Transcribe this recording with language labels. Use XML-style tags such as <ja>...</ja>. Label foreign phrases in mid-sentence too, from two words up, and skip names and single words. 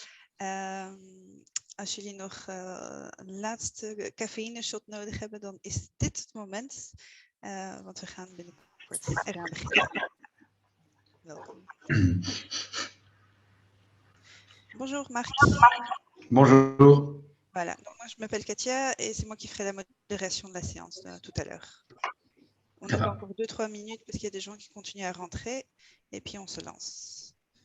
<nl>Als jullie nog een laatste cafeïne-shot nodig hebben, dan is dit het moment. Want we gaan binnenkort eraan beginnen. Welkom.</nl> <fr>Bonjour Marc. Bonjour. Voilà, donc moi je m'appelle Katia et c'est moi qui ferai la modération de la séance tout à l'heure. On attend encore 2-3 minutes parce qu'il y a des gens qui continuent à rentrer et puis on se lance.</fr>